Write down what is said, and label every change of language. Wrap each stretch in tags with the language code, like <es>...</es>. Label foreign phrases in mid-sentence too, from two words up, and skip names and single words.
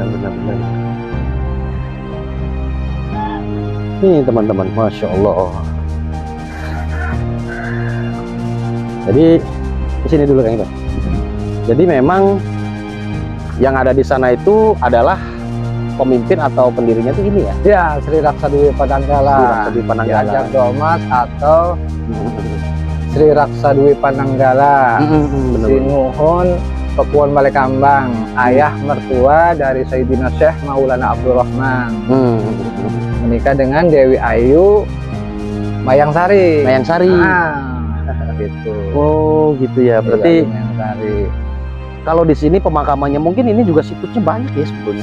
<id>Nih teman-teman,</id> <ar>ماشاء الله.</ar> <id>Jadi di sini dulu Kang Iban. Jadi memang yang ada di sana itu adalah pemimpin atau pendirinya itu ini ya. Ya, Sri Raksa Dewi Pananggala. Sri Raksa Dewi Pananggala. Ki Ajeng Domas atau Sri Raksa Dewi Pananggala. Sinuhun Pakuan Balekambang, ayah mertua dari Sayyidina Syekh Maulana Abdul Rahman. Menikah dengan Dewi Ayu Mayang Sari. Mayang Sari. Gitu. Oh gitu ya. Berarti Mayang Sari. kalau di sini pemakamannya mungkin ini juga situsnya banyak ya sebetulnya.</id>